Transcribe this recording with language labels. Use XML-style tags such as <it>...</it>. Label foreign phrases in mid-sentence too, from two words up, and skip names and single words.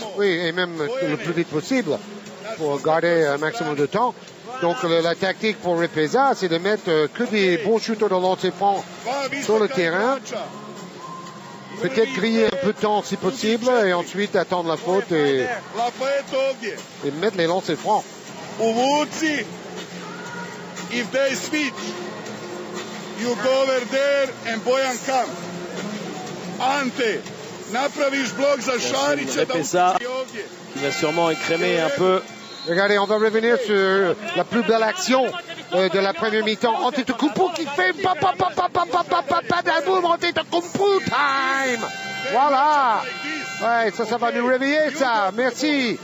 <fr>Oui, et même le plus vite possible pour garder un maximum de temps. Donc la tactique pour Repesa, c'est de mettre que des bons shooters de lancer franc sur le terrain. Peut-être griller un peu de temps si possible et ensuite attendre la faute et mettre les lancers francs.</fr> <en>If they switch, you go over there and Bojan come.</en> <hr>Ante, napraviš blok za Šarića da uči ovdje.</hr> <fr>Il va sûrement écrémer un peu. Regardez, on va revenir sur la plus belle action de la première mi-temps. Antetokounmpo qui fait d'alboum, Antetokounmpo time. Voilà. Ouais, ça va nous réveiller, ça. Merci.</fr>